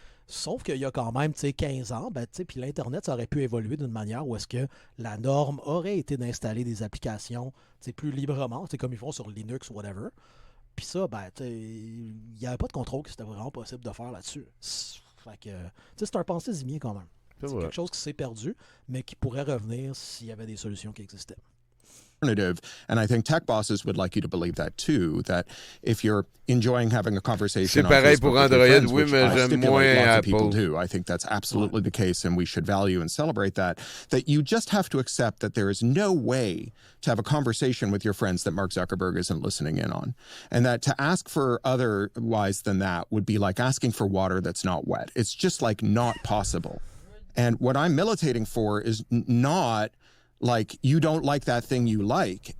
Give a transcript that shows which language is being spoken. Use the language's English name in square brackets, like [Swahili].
[French] Sauf qu'il y a quand même 15 ans, puis l'Internet, ça aurait pu évoluer d'une manière où est-ce que la norme aurait été d'installer des applications plus librement, comme ils font sur Linux ou whatever. Puis ça, il n'y avait pas de contrôle que c'était vraiment possible de faire là-dessus. Fait que, c'est un pensée-y quand même. C'est quelque chose qui s'est perdu, mais qui pourrait revenir s'il y avait des solutions qui existaient. [English] And I think tech bosses would like you to believe that too, that if you're enjoying having a conversation [French] c'est pareil pour Android, oui, mais j'aime moins Apple. [English] People do. I think that's absolutely the case, and we should value and celebrate that you just have to accept that there is no way to have a conversation with your friends that Mark Zuckerberg isn't listening in on. And that to ask for otherwise than that would be like asking for water that's not wet. It's just not possible. And what I'm militating for is not you don't like that thing you like.